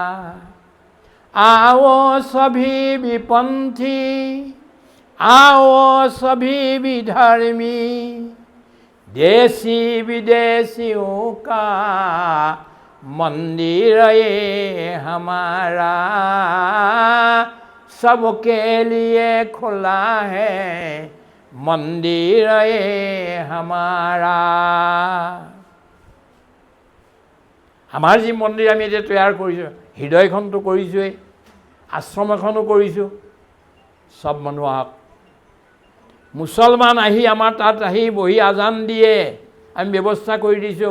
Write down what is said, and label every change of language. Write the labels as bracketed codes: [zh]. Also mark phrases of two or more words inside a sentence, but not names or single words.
[hi] आओ सभी विपंथी, आओ सभी विधर्मी, देशी विदेशियों का मंदिर ये हमारा, सबके लिए खुला है मंदिर ये हमारा। [as] আমাৰ যি মন্দিৰ আমি এতিয়া তৈয়াৰ কৰিছোঁ, হৃদয়খনটো কৰিছোঁৱেই, আশ্ৰম এখনো কৰিছোঁ, সব মানুহ আহক। মুছলমান আহি আমাৰ তাত আহি বহি আজান দিয়ে, আমি ব্যৱস্থা কৰি দিছোঁ।